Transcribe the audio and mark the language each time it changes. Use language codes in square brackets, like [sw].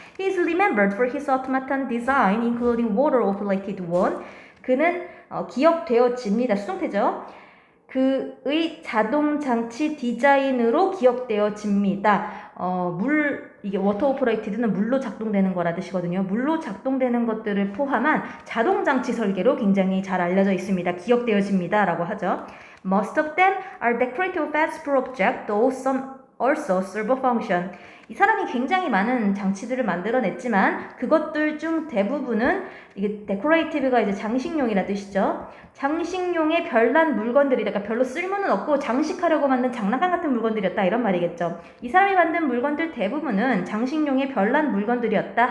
[en] He is remembered for his automaton design, including water-operated one. [ko] 그는 기억되어집니다. 수동태죠. 그의 자동장치 디자인으로 기억되어집니다. 이게 워터 오퍼레이티드는 물로 작동되는 거라 뜻이거든요. 물로 작동되는 것들을 포함한 자동장치 설계로 굉장히 잘 알려져 있습니다. 기억되어집니다. 라고 하죠. [en] Most of them are decorative flexible objects, though some also serve a function. [ko] 이 사람이 굉장히 많은 장치들을 만들어냈지만 그것들 중 대부분은 이게 데코레이티브가 이제 장식용이라 뜻이죠. 장식용의 별난 물건들이다. 그러니까 별로 쓸모는 없고 장식하려고 만든 장난감 같은 물건들이었다. 이런 말이겠죠. 이 사람이 만든 물건들 대부분은 장식용의 별난 물건들이었다.